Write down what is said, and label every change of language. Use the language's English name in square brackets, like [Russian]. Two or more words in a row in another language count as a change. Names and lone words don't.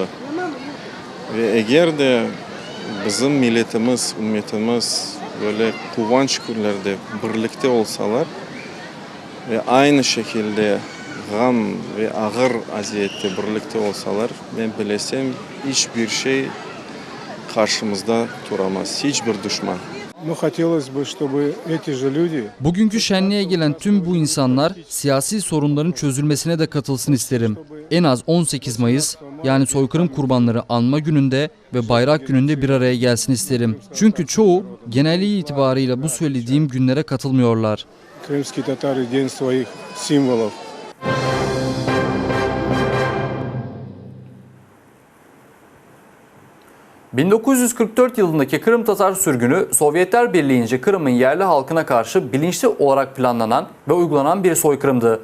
[Turkish] Ve eğer de bizim milletimiz, ümmetimiz böyle kıvanç günlerde birlikte olsalar ve aynı şekilde gam ve ağır aziyette birlikte olsalar, ben bilesem hiçbir şey karşımızda duramaz, hiçbir düşman. [Russian] Но хотелось бы, чтобы эти же люди [Turkish] Bugünkü şenliğe gelen tüm bu insanlar siyasi sorunların çözülmesine de katılsın isterim. En az 18 Mayıs yani soykırım kurbanları anma gününde ve bayrak gününde bir araya gelsin isterim. Çünkü çoğu genelliği itibarıyla bu söylediğim günlere katılmıyorlar. [Russian] крымские татары день своих символов. [Turkish] ...1944 yılındaki Kırım Tatar sürgünü Sovyetler Birliği'nce Kırım'ın yerli halkına karşı bilinçli olarak planlanan ve uygulanan bir soykırımdı.